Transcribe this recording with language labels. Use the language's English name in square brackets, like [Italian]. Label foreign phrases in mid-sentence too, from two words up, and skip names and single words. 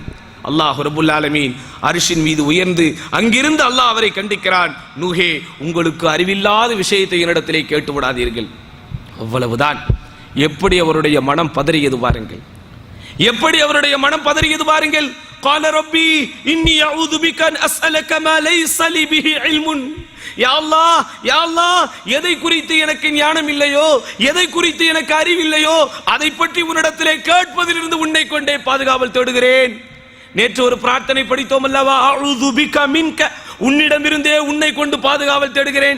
[Arabic] الله رب العالمين [Tamil] அரிஷின் மீது உயர்ந்து அங்கிருந்து அல்லாஹ் அவரை கண்டிக்கிறான். நூஹே உங்களுக்கு அறிவில்லாத விஷயத்தை என்னிடத்திலே கேட்டு விடாதீர்கள். அவ்வளவுதான். எப்படி அவருடைய மனம் பதறியது பாருங்கள், எப்படி அவருடைய மனம் பதறியது பாருங்கள். [Arabic] قال ربي إني أعوذ بك أن أسألك ما ليس لي به علم. يا الله، يا الله [Tamil] எதை குறித்து எனக்கு ஞானம் இல்லையோ, எதை குறித்து எனக்கு அறிவில்லையோ அதை பற்றி உன்னிடத்திலே கேட்பதிலிருந்து உன்னை கொண்டே பாதுகாவல் தேடுகிறேன். நேற்று ஒரு பிரார்த்தனை படித்தோம் அல்லவா, [Arabic] أعوذ بك منك, [Tamil] உன்னிடமிருந்தே உன்னை கொண்டு பாதுகாவல் தேடுகிறேன்.